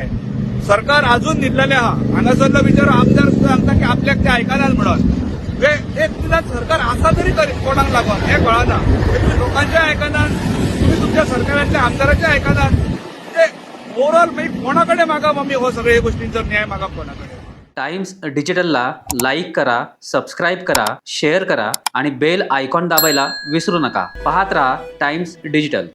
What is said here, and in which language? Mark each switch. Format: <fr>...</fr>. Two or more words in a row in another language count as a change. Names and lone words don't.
<kok>सरकार अजून न्हिदलेलें आहा. हांगासरलो बिचारो आमदार सुद्दां सांगता की आपल्याक ते आयकनात म्हणून. एक निदान सरकार आसा तरी कोणाक लागून हें कळना. तुम्ही लोकांचें आयकनात, तुम्ही तुमच्या सरकारांतल्या आमदाराचें आयकनात. म्हणजे ओव्हरऑल मागीर कोणा कडेन मागप आमी हो सगळ्या गोष्टींचो न्याय मागप कोणा कडेन.</kok> <mr>टाइम्स डिजिटलला लाईक करा, सबस्क्राईब करा, शेअर करा आणि</mr> <en>bell icon</en> <mr>दाबायला विसरू नका. पाहत रहा टाइम्स डिजिटल.</mr>